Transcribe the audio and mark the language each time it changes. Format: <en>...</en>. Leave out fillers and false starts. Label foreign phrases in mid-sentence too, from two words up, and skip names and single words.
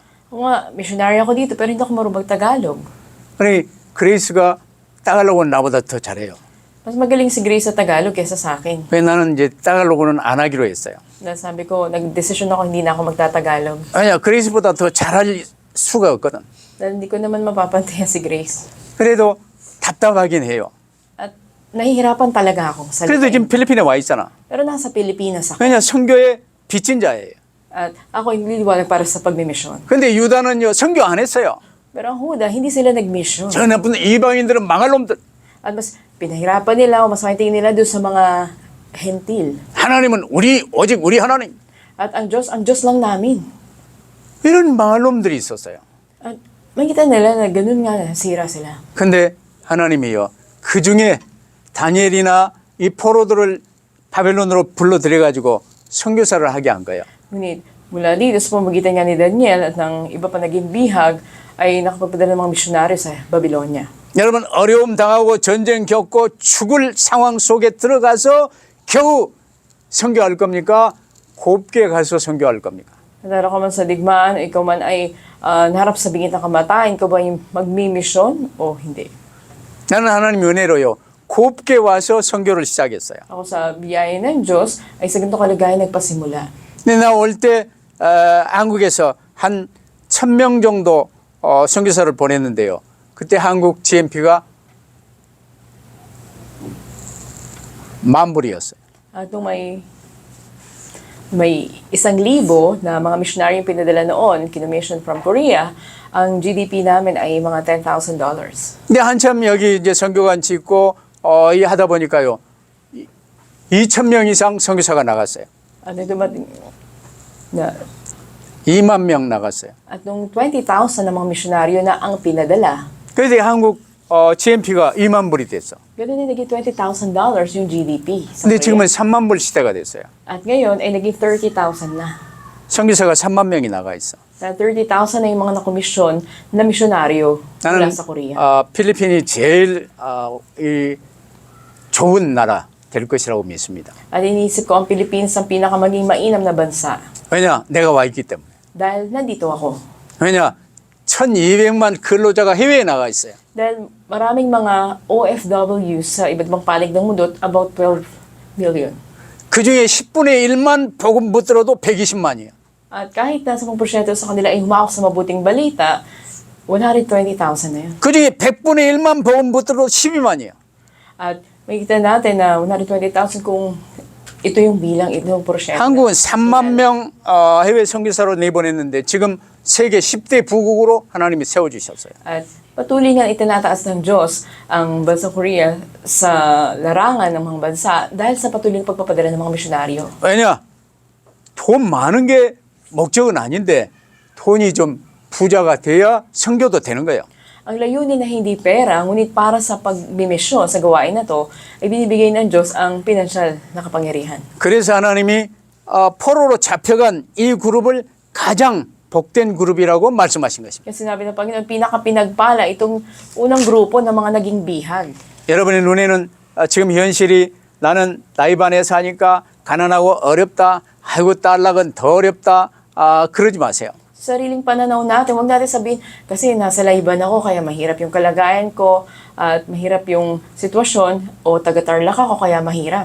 <tl>Kung nga, misyonaryo ako dito pero hindi ako marunong Tagalog.</tl> <ko>아니 그레이스가 따갈로그는 나보다 더 잘해요.</ko> <tl>Mas magaling si Grace sa Tagalog kaysa sa akin.</tl> <ko>왜 나는 이제 따갈로그는 안 하기로 했어요.</ko> <tl>Dahil sabi ko, nag-desisyon ako hindi na ako magtatagalog.</tl> <ko>아니야, 그레이스보다 더 잘할 수가 없거든.</ko> <tl>Dahil hindi ko naman mapapantayan si Grace.</tl> <ko>그래도 답답하긴 해요.</ko> <tl>At nahihirapan talaga akong</tl> <ko>그래도</ko> <tl>salitain.</tl> <ko>지금 필리핀에 와 있잖아.</ko> <tl>Pero nasa Pilipinas ako.</tl> <ko>왜냐, 선교의 빚진 자예요.</ko> <tl>At ako yung liliwanag para sa pagmimisyon.</tl> <ko>근데 유다는요, 선교 안 했어요.</ko> <tl>Pero ang Huda, hindi sila nagmisyon.</tl> <ko>저 나쁜 이방인들은 망할 놈들.</ko> <tl>At mas pinahirapan nila o mas makiting nila doon sa mga hentil.</tl> <ko>하나님은 오직 우리 하나님.</ko> <tl>At ang Diyos lang namin.</tl> <ko>이런 망할 놈들이 있었어요.</ko> <tl>At makita nila na ganun nga nasira sila.</tl> <ko>근데 하나님이요, 그 중에 다니엘이나 이 포로들을 바벨론으로 불러들여가지고 선교사를 하게 한 거예요.</ko> <tl>Ngunit mula dito sa pamagitan nga ni Daniel at ng iba pa naging bihag ay nakapagpadala ng mga misyonaryo sa Babylonia.</tl> <ko>여러분, 어려움 당하고 전쟁 겪고 죽을 상황 속에 들어가서 겨우 선교할 겁니까? 곱게 가서 선교할 겁니까?</ko> <tl>Nadaro ka man sa digmaan, ikaw man ay naharap sa bingit ng kamatayan, ikaw ba yung magmimisyon o hindi?</tl> <ko>나는 하나님 은혜로요, 곱게 와서 선교를 시작했어요.</ko> <tl>Ako sa biyaya ng Diyos ay sa ganito kalagayan nagpasimula.</tl> <ko>근데 나 올 때 한국에서 한 1,000명 정도 선교사를 보냈는데요. 그때 한국 GMP가 10,000불이었어요.</ko> <tl>At nung may 1,000 na mga missionary yung pinadala noon, kinumission from Korea, ang GDP namin ay mga $10,000.</tl> <ko>근데 한참 여기 이제 선교관 짓고 이 하다 보니까요, 2,000명 이상 선교사가 나갔어요.</ko> <tl>Ano dumating na</tl> <ko>2만 명 나갔어요.</ko> <tl>at nung 20,000 na mga misyonaryo na ang pinadala,</tl> <ko>그래서 한국 GMP가 2만 불이 됐어.</ko> <tl>ganoon din naging $20,000 yung GDP sa</tl> <ko>근데</ko> <tl>Korea.</tl> <ko>지금은 3만 불 시대가 됐어요.</ko> <tl>At ngayon ay naging 30,000 na.</tl> <ko>선교사가 3만 명이 나가 있어.</ko> <tl>Na 30,000 na yung mga nakomisyon na misyonaryo mula</tl> <ko>나는</ko> <tl>sa Korea.</tl> <ko>필리핀이 제일 이 좋은 나라 될 것이라고 믿습니다.</ko> <tl>At iniisip ko ang Philippines ang pinakamaging mainam na bansa.</tl> <ko>왜냐? 내가 와 있기 때문에.</ko> <tl>Dahil nandito ako.</tl> <ko>왜냐? 1,200만 근로자가 해외에 나가 있어요.</ko> <tl>Dahil maraming mga OFW sa iba't ibang panig ng mundo,</tl> <en>about 12 million.</en> <ko>그 중에 10분의 1만 복음 못 들어도 120만이에요.</ko> <tl>At kahit na 10% sa kanila ay humawak sa mabuting balita, 120,000 na yun.</tl> <ko>그 중에 100분의 1만 복음 못 들어도 12만이에요.</ko> <tl>At makikita natin na 120,000 kung ito yung bilang, ito yung porsyento.</tl> <ko>한국은 3만 명 해외 선교사로 내보냈는데 지금 세계 10대 부국으로 하나님이 세워주셨어요.</ko> <tl>At patuloy nga itinataas ng Diyos ang bansang Korea sa larangan ng mga bansa dahil sa patuloy na pagpapadala ng mga misyonaryo.</tl> <ko>왜냐? 돈 많은 게 목적은 아닌데 돈이 좀 부자가 돼야 선교도 되는 거예요.</ko> <tl>Ang layunin na hindi pera, ngunit para sa pagbimisyon sa gawain na to, ay binibigay ng Diyos ang pinansyal na kapangyarihan.</tl> <ko>그래서 하나님이 포로로 잡혀간 이 그룹을 가장 복된 그룹이라고 말씀하신 것입니다.</ko> <tl>Kaya sinabi ng Panginoon, pinakapinagpala itong unang grupo ng mga naging bihag.</tl> <ko>여러분의 눈에는 지금 현실이 나는 나이반에 사니까 가난하고 어렵다. 아이고 딸락은 더 어렵다. 그러지 마세요.</ko> <tl>Sa sariling pananaw natin, huwag natin sabihin, kasi nasa layban ako, kaya mahirap yung kalagayan ko, at mahirap yung sitwasyon, o taga-Tarlac ako, kaya mahirap.</tl>